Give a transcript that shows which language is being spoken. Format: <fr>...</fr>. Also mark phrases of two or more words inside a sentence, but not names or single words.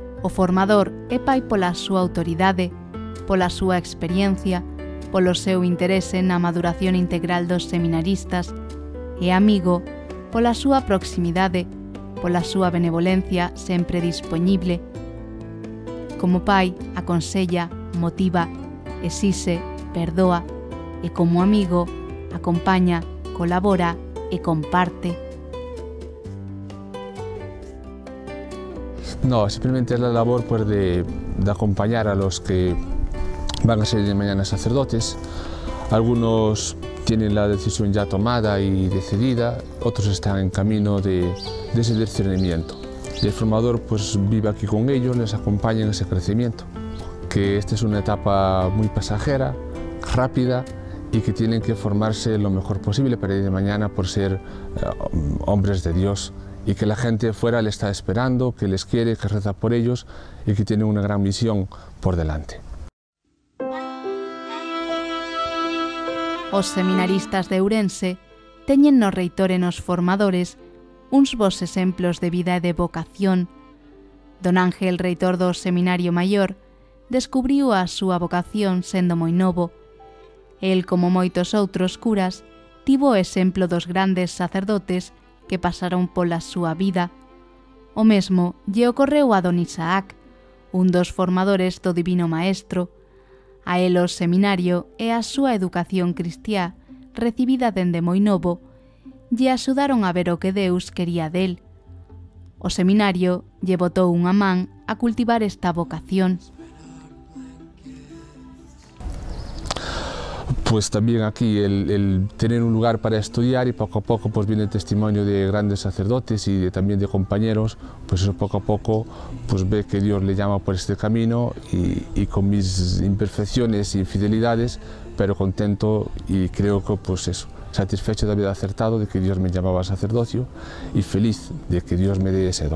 <gl>O formador é pai pola súa autoridade, pola súa experiencia, polo seu interese na maduración integral dos seminaristas, e amigo pola súa proximidade, pola súa benevolencia sempre dispoñible. Como pai, aconsella, motiva, exixe, perdoa, e como amigo, acompaña, colabora e comparte. No,</gl> <es>simplemente es la labor pues, de acompañar a los que van a ser de mañana sacerdotes. Algunos tienen la decisión ya tomada y decidida, otros están en camino de ese discernimiento. Y el formador pues, vive aquí con ellos, les acompaña en ese crecimiento. Que esta es una etapa muy pasajera, rápida, y que tienen que formarse lo mejor posible para ir de mañana por ser hombres de Dios, y que la gente fuera le está esperando, que les quiere, que reza por ellos y que tienen una gran misión por delante.</es> <gl>Os seminaristas de Ourense teñen no reitor e nos formadores uns bons exemplos de vida e de vocación. Don Ángel, reitor do Seminario Maior, descubriu a súa vocación sendo moi novo. El, como moitos outros curas, tivo o exemplo dos grandes sacerdotes que pasaron pola súa vida. O mesmo lle ocorreu a don Isaac, un dos formadores do Divino Maestro. A el o seminario e a súa educación cristiá, recibida dende moi novo, lle axudaron a ver o que Deus quería del. O seminario lle botou unha man a cultivar esta vocación.</gl> <es>Pues también aquí el tener un lugar para estudiar, y poco a poco pues viene el testimonio de grandes sacerdotes y también de compañeros, pues eso poco a poco pues ve que Dios le llama por este camino, y con mis imperfecciones e infidelidades, pero contento y creo que pues eso, satisfecho de haber acertado de que Dios me llamaba al sacerdocio y feliz de que Dios me dé ese don.</es>